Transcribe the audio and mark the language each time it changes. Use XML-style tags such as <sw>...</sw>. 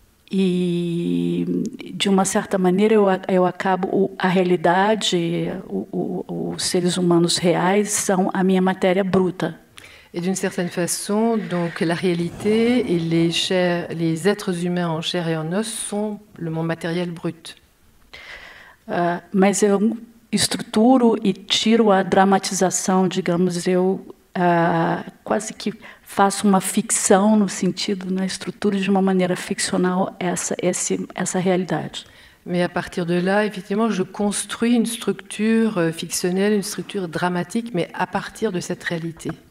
<pt>E, de uma certa maneira, eu acabo... A realidade, os seres humanos reais são a minha matéria bruta.</pt> <fr>Et d'une certaine façon, donc, la réalité et les êtres humains en chair et en os sont mon matériel brut.</fr> <pt>Mas eu estruturo e tiro a dramatização, digamos, eu quase que faço uma ficção no sentido, na estrutura de uma maneira ficcional essa realidade.</pt> <fr>Mais à partir de là, effectivement, je construis une structure fictionnelle, une structure dramatique, mais à partir de cette réalité.</fr>